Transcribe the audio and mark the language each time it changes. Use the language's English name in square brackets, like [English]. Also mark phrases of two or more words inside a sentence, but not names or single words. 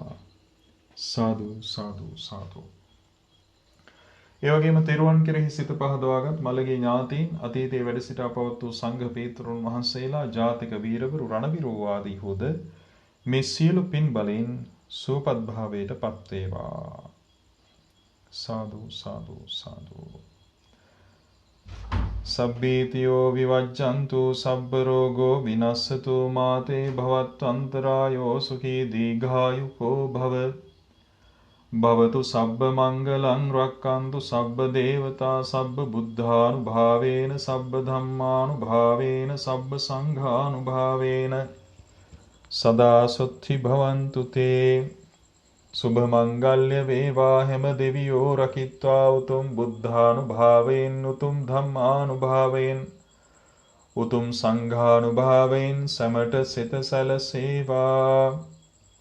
[Sinhala] සාදු සාදු සාදු. ඒ වගේම තෙරුවන් කෙරෙහි සිත පහදවාගත් මළගේ ඥාතීන් අතීතයේ වැඩ සිටා පවත් වූ සංඝ පීතෘන් වහන්සේලා ජාතික වීරවරු රණවිරෝ ආදී හොද මේ සියලු පින් බලෙන් සුවපත් භාවයට පත් වේවා. සාදු සාදු සාදු. [Pali] සබ්බීතියෝ විවජ්ජන්තු සබ්බ රෝගෝ විනස්සතු මාතේ භවත්වන්තරායෝ සුඛී දීඝායුකෝ භව. භවතු සබ්බ මංගලං රක්칸තු සබ්බ දේවතා සබ්බ බුද්ධානුභාවේන සබ්බ ධම්මානුභාවේන සබ්බ සංඝානුභාවේන සදා සොත්ති භවන්තු තේ. [Sinhala] සුභ මංගල්‍ය වේවා. හැම දෙවියෝ රකිත්වා උතුම් බුද්ධානුභාවයෙන් උතුම් ධම්මානුභාවයෙන් උතුම් සංඝානුභාවයෙන් සැමට සිත සැලසේවා. [Pali] සදා සොත්ති භවන්තු තේ. [Sinhala] සුභ මංගල්‍ය වේවා. හැම දෙවියෝ රකිත්වා උතුම් බුද්ධානුභාවයෙන් උතුම් ධම්මානුභාවයෙන් උතුම් සංඝානුභාවයෙන් සැමට සිත සැලසේවා. [Pali] සදා සොත්ති භවන්තු තේ. [Sinhala] සුභ මංගල්‍ය වේවා. හැම දෙවියෝ රකිත්වා උතුම් බුද්ධානුභාවයෙන් උතුම් ධම්මානුභාවයෙන් උතුම් සංඝානුභාවයෙන් සැමට සිත සැලසේවා.